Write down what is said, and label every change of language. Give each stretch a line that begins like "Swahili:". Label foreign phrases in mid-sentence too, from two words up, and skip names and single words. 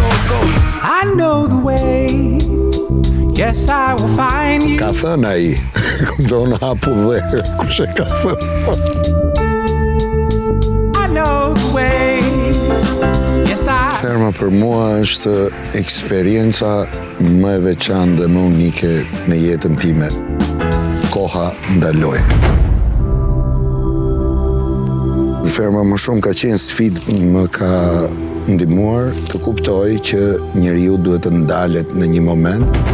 English: I know the way. Yes, I will find you.
Albanian: Ka thënë ai, do në hapu dhe, kush e ka thënë?
English: I know the way. Yes, I...
Albanian: Ferma për mua është eksperienca më e veçantë dhe më unike në jetën time. Koha ndaloi. Ferma më shumë ka qenë sfidë, më ka ndihmuar të kuptoj që njeriu duhet të ndalet në një moment.